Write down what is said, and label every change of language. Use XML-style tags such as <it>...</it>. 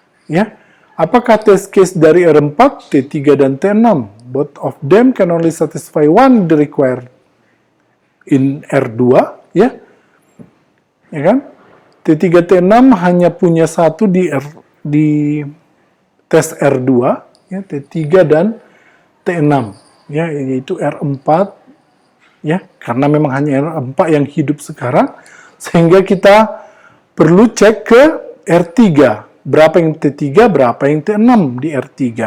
<id>Ya, apakah test case dari R4, T3 dan T6?</id> <en>Both of them can only satisfy one the required in R2, ya.</en> <id>Ya kan? T3 T6 hanya punya satu di tes R2, ya, T3 dan T6, ya, yaitu R4, ya, karena memang hanya R4 yang hidup sekarang, sehingga kita perlu cek ke R3, berapa yang T3, berapa yang T6 di R3.</id>